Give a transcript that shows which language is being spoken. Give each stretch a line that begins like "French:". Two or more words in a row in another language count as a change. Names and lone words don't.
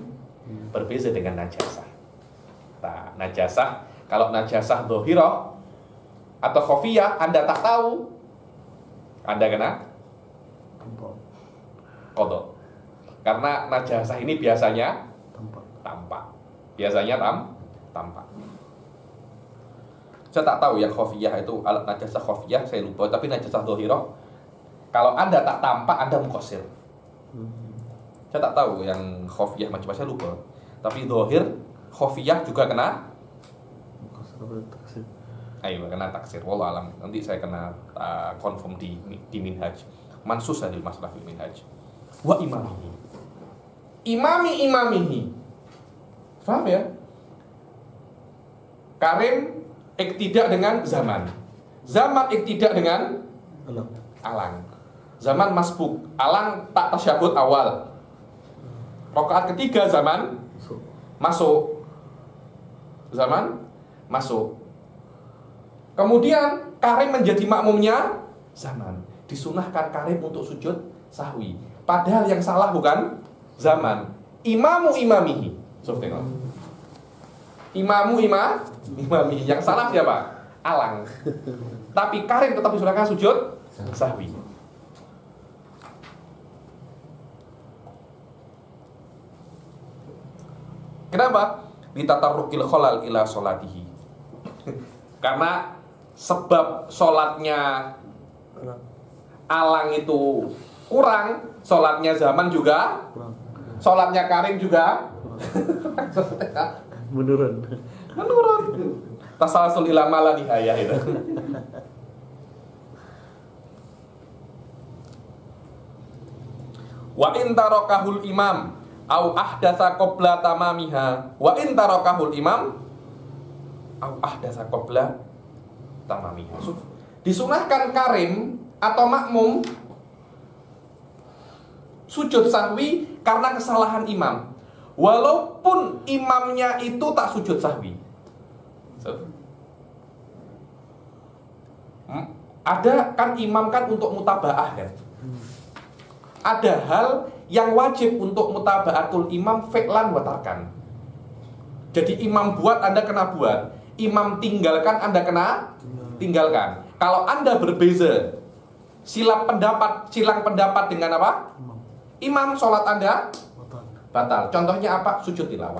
Malay: Berbeza dengan najasah. Nah, najasah, kalau
Arabic: نجاسة ظاهرة
Malay: atau khafiyah Anda tak tahu, Anda kena qadha. Karena najasah ini biasanya tampak. Biasanya tampak. Saya tak tahu yang khafiyah itu, alat
Arabic: نجاسة خفية
Malay: saya lupa, tapi
Arabic: نجاسة ظاهرة
Malay: kalau Anda tak tampak Anda muqassir. Saya tak tahu yang khafiyah macam saya lupa. Tapi
Arabic: ظاهر خفية
Malay: juga kena kena taksir.
Arabic: والله أعلم.
Malay: Nanti saya kena confirm di minhaj.
Arabic: منصوص هذه المسألة في المنهاج. وإمامه. إمامه.
Malay: Faham ya? Karim iktidak dengan zaman. Zaman iktidak dengan alang. Zaman masbuk. Alang tak tasyahud awal. Rakaat ketiga zaman masuk. Zaman masuk. Kemudian karim menjadi makmumnya zaman. Disunahkan karim untuk sujud sahwi. Padahal yang salah bukan zaman.
Arabic: إمام إمامه. Tengok. إمامه.
Malay: Yang salah siapa? Alang. Tapi karim tetap disunahkan sujud sahwi. Kenapa?
Arabic: لتطرق الخلل إلى صلاته.
Malay: Karena sebab sholatnya alang itu kurang, sholatnya zaman juga, sholatnya karim juga menurun.
Arabic: تسلسل إلى ما لا نهاية
Malay: itu.
Arabic: وإن تركه الإمام أو أحدث قبل تمامها. وإن تركه الإمام أو أحدث قبل تمامها.
Malay: Disunahkan karim atau makmum sujud sahwi karena kesalahan imam, walaupun imamnya itu tak sujud sahwi. Ada kan imam kan untuk mutaba'ah kan. Ada hal yang wajib untuk
Arabic: متابعة الإمام فعلا وتركا.
Malay: Jadi imam buat Anda kena buat, imam tinggalkan Anda kena tinggalkan. Kalau Anda berbeza silang pendapat dengan apa? Imam, sholat Anda batal. Contohnya apa? Sujud tilawah.